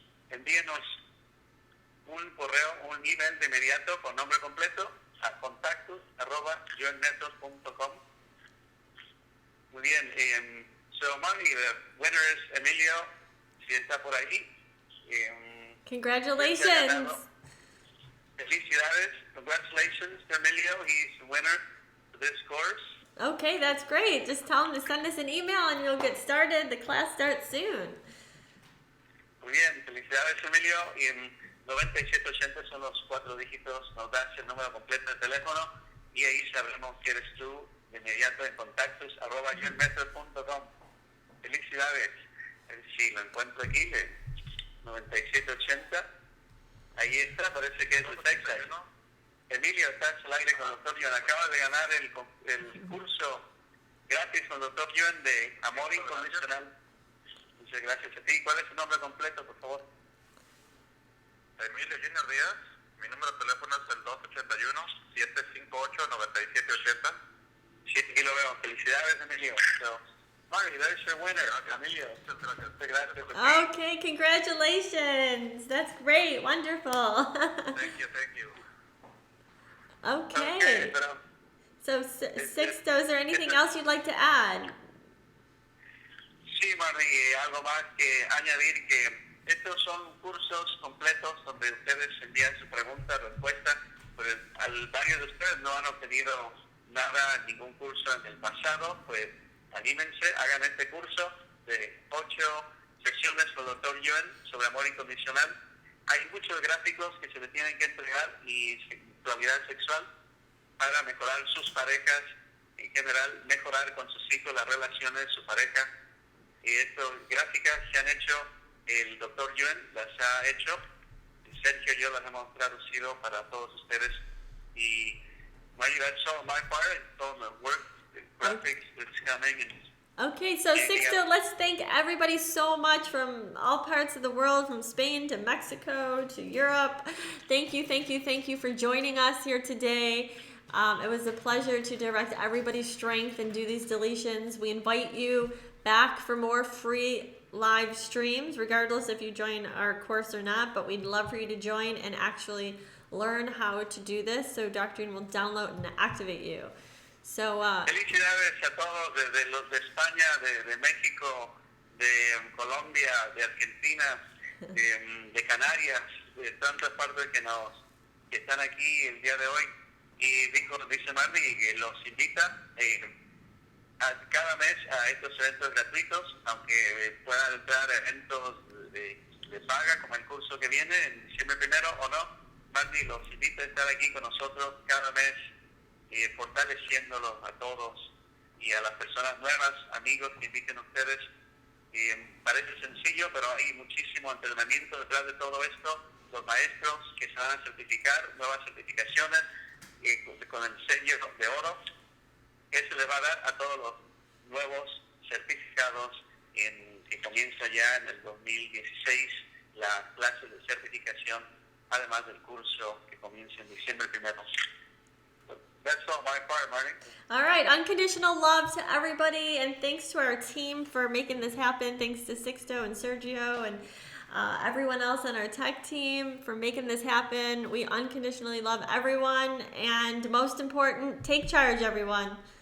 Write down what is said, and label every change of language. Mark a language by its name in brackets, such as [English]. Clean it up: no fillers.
[Spanish] Envíenos un correo, un email de inmediato con nombre completo a contactos@yuenmethods.com. Muy bien, [English] so Marty, the winner is Emilio, [Spanish] si está por ahí. [English] Congratulations. Felicidades, congratulations to Emilio, he's the winner of this course. Okay, that's great. Just tell him to send us an email and you'll get started. The class starts soon. [Spanish] Muy bien, felicidades Emilio, y en 9780 son los 4 dígitos, nos das el número completo de teléfono y ahí sabremos que eres tú de inmediato en contactos@yuenmethods.com. Felicidades, si lo encuentro aquí, de 9780, ahí está, parece que es de Texas, ¿no? Emilio, estás al aire con el Dr. Yuen, acabas de ganar el curso gratis con el Dr. Yuen de Amor Incondicional. Muchas gracias a ti. ¿Cuál es tu nombre completo, por favor? Emilio Junior Díaz, mi número de teléfono es el 281-758-9780. Sí, aquí lo veo. Felicidades, Emilio. [English] So, Marty, there's your winner, Emilio. [Spanish] Muchas gracias. Muchas gracias a ti. [English] Okay, congratulations. That's great. Wonderful. Thank you. Okay. [Spanish] Pero [English] So, Sixto, is there anything else you'd like to add? [Spanish] sí, Marty, algo más que añadir, que estos son cursos completos donde ustedes envían su pregunta, respuesta, pues varios de ustedes no han obtenido nada, ningún curso en el pasado, pues anímense, hagan este curso de 8 sesiones con el Dr. Yuen sobre amor incondicional. Hay muchos gráficos que se le tienen que entregar y sexualidad sexual para mejorar sus parejas, en general mejorar con sus hijos las relaciones, su pareja. Y estas gráficas se han hecho, el Dr. Yuen las ha hecho, Sergio y yo las hemos traducido para todos ustedes. [English] Y Marty, that's all my part, all the work, the graphics that's coming. Okay, so Sixto, let's thank everybody so much from all parts of the world, from Spain to Mexico to Europe. Thank you for joining us here today. It was a pleasure to direct everybody's strength and do these deletions. We invite you back for more free live streams, regardless if you join our course or not, but we'd love for you to join and actually learn how to do this, so Dr. Yuen will download and activate you. So, [Spanish] felicidades a todos, desde los de España, de México, de Colombia, de Argentina, de Canarias, de tantas partes que están aquí el día de hoy. Y dice Marty que los invita cada mes a estos eventos gratuitos, aunque puedan entrar a eventos de paga, como el curso que viene en diciembre 1 o no. Marty los invita a estar aquí con nosotros cada mes, fortaleciéndolos a todos y a las personas nuevas, amigos que inviten a ustedes. Parece sencillo, pero hay muchísimo entrenamiento detrás de todo esto. Los maestros que se van a certificar, nuevas certificaciones con el sello de oro, que se le va a dar a todos los nuevos certificados que comienza ya en el 2016 la clase de certificación, además del curso que comienza en diciembre 1. [English] That's all my part, Marty. all right, unconditional love to everybody, and thanks to our team for making this happen. Thanks to Sixto and Sergio and everyone else on our tech team for making this happen. We unconditionally love everyone, and most important, take charge, everyone.